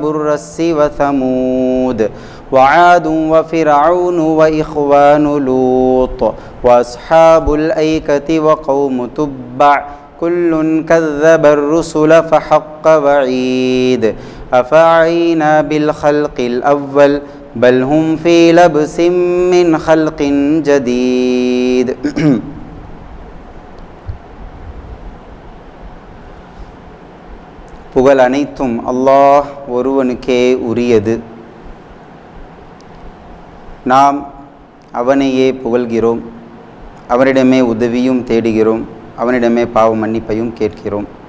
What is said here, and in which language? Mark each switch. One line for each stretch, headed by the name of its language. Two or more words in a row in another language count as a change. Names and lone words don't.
Arabic: الرس وثمود وعاد وفرعون وإخوان لوط وأصحاب الأيكة وقوم تبع كل كذب الرسل فحق وعيد أفعينا بالخلق الأول بل هم في لبس من خلق جديد.
Tamil: புகழ் அனைத்தும் அல்லாஹ் ஒருவனுக்கே உரியது. நாம் அவனையே புகழ்கிறோம், அவனிடமே உதவியும் தேடுகிறோம், அவனிடமே பாவ மன்னிப்பையும் கேட்கிறோம்.